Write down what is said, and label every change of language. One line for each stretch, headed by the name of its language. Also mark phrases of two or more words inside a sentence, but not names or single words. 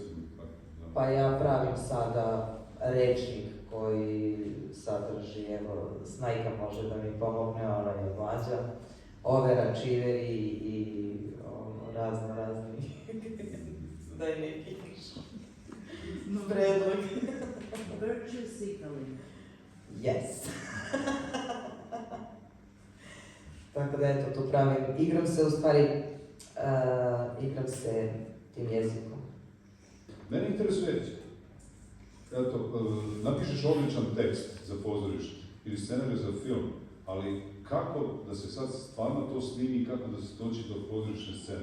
Serbian: Pa ja pravim sada rečnik koji sadrži, evo, Snajka može da mi pomogne, ona je mlađa, overa, čiveri i razni, daj neki predlog.
English: Virtue signaling. Yes.
Serbian: Tako da eto, tu pravim, igram se tim jezikom. Mene interesuje, eto, napišeš odličan tekst za pozorište ili scenarij za film, ali kako da se sad stvarno to snimi, kako da se doći do pozorišne scene?